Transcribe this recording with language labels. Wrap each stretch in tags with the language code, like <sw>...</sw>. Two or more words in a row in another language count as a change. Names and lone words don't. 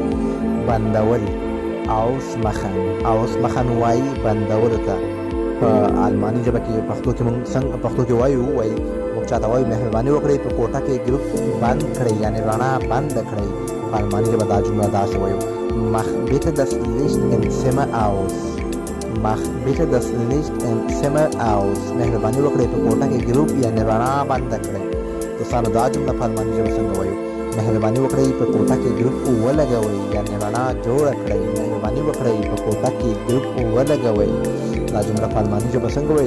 <ps>بندول ausmachen وایي بندولو ته. په الماني ژبه کې پښتو کې وایو موږ چاته وایو مهرباني وکړئ په کوټه کې ګروپ بند کړئ، یعنې رڼا بند کړئ. په الماني ژبه دا جمله داسې وایو</ps> <de>mach bitte das Licht im Zimmer aus.</de> <ps>مهرباني وکړئ په کوټه کې ګروپ یعنې رڼا بند کړئ. دوستانو دا جمله په الماني ژبه څنګه وایو؟ مهرباني وکړئ په کوټه کې ګروپ ولګوئ، یعنې رڼا جوړه کړئ. مهرباني وکړئ په کوټه کې ګروپ ولګوئ. دا جمله په الماني ژبه څنګه وایي؟</ps>